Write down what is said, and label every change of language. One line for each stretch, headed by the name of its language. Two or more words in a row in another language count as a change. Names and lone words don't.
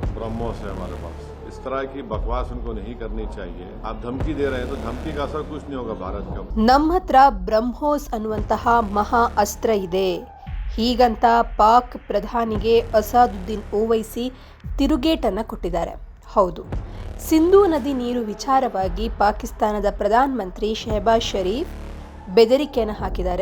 Hindi: ब्रह्मोस है हमारे पास। इस तरह की बकवास उनको नहीं करनी चाहिए। आप धमकी दे रहे हैं तो धमकी का असर कुछ नहीं होगा भारत के ऊपर।
Kannada: ನಮ್ಮ ಹತ್ರ ಬ್ರಹ್ಮೋಸ್ ಅನ್ನುವಂತಹ ಮಹಾ ಅಸ್ತ್ರ ಇದೆ, ಹೀಗಂತ ಪಾಕ್ ಪ್ರಧಾನಿಗೆ ಅಸಾದುದ್ದೀನ್ ಓವೈಸಿ ತಿರುಗೇಟನ್ನು ಕೊಟ್ಟಿದ್ದಾರೆ. ಹೌದು, ಸಿಂಧೂ ನದಿ ನೀರು ವಿಚಾರವಾಗಿ ಪಾಕಿಸ್ತಾನದ ಪ್ರಧಾನಮಂತ್ರಿ ಶೆಹಬಾಜ್ ಶರೀಫ್ ಬೆದರಿಕೆಯನ್ನು ಹಾಕಿದ್ದಾರೆ.